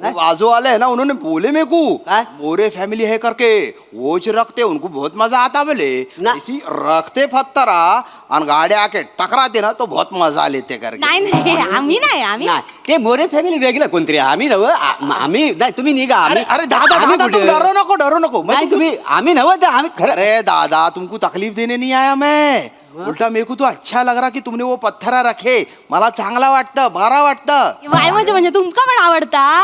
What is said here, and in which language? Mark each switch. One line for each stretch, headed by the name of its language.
Hindi: बाजू वाले है ना उन्होंने बोले मेरे को
Marathi: काय?
Hindi: मोरे फैमिली है करके वो जो रखते उनको बहुत मजा आता बोले. ना. इसी रखते फत्तरा और गाड़ी आके टकराते ना तो बहुत मजा लेते करके.
Marathi: नाही आम्ही नाही ते मोरे फॅमिली वेगळं कोणतरी. आम्ही नव. आम्ही नाही तुम्ही निघा. अरे अरे दादा आम्ही
Hindi: दादा तुम
Marathi: कुठे?
Hindi: डरो
Marathi: नको नाही तुम्ही आम्ही नव्हतं. आम्ही खरं.
Hindi: अरे दादा तुमको तकलीफ देने नहीं आया मैं. उल्टा मेरे को तो अच्छा लग रहा कि तुमने वो पत्थरा रखे.
Marathi: मला चांगला वाटतं बरा वाटतं. वाय म्हणजे तुमका पण आवडता.